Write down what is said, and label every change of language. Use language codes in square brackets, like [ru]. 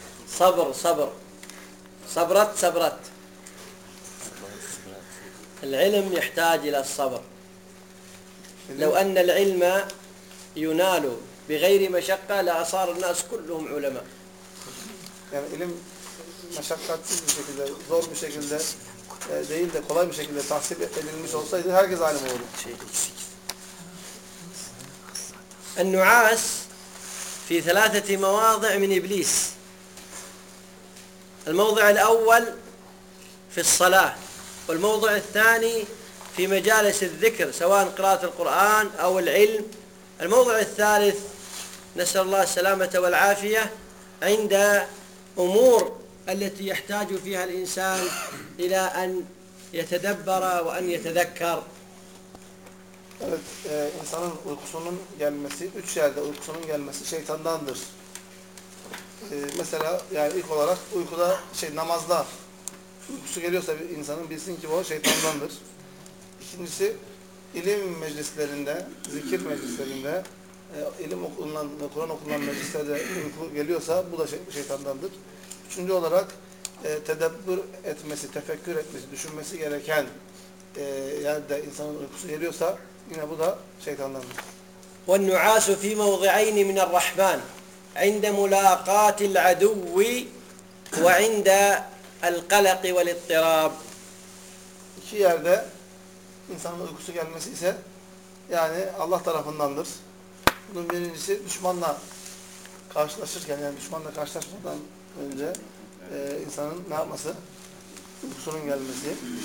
[ar] صبر صبر صبرت صبرت العلم يحتاج الى الصبر لو ان العلم ينال بغير مشقه لاصار الناس كلهم علماء [tr] يعني العلم مشقتسiz bir şekilde zor bir şekilde değil de kolay bir şekilde tahsil edilmiş olsaydı herkes alim olurdu. [ar] النعاس في ثلاثة مواضع من إبليس. الموضع الأول في الصلاة، والموضع الثاني في مجالس الذكر سواء قراءة القرآن أو العلم، الموضع الثالث نسأل الله السلامة والعافية عند أمور التي يحتاج فيها الإنسان إلى أن يتدبر وأن يتذكر. [tr] Evet, insanın uykusunun gelmesi, üç yerde uykusunun gelmesi şeytandandır. Mesela yani ilk olarak uykuda, namazda uykusu geliyorsa bir insanın bilsin ki o şeytandandır. İkincisi, ilim meclislerinde, zikir meclislerinde, ilim okunan ve Kur'an okunan meclislerde uyku geliyorsa bu da şeytandandır. Üçüncü olarak, tedebbür etmesi, tefekkür etmesi, düşünmesi gereken yerde insanın uykusu geliyorsa yine bu da şeytandandır. [ar] والنعاس في موضعين من الرحمن عند ملاقات العدو وعند القلق والاضطراب. [tr] İki yerde insanın uykusu gelmesi ise yani Allah tarafındandır. Bunun birincisi düşmanla karşılaşırken yani düşmanla karşılaşmadan önce insanın ne yapması? Uykusunun gelmesi.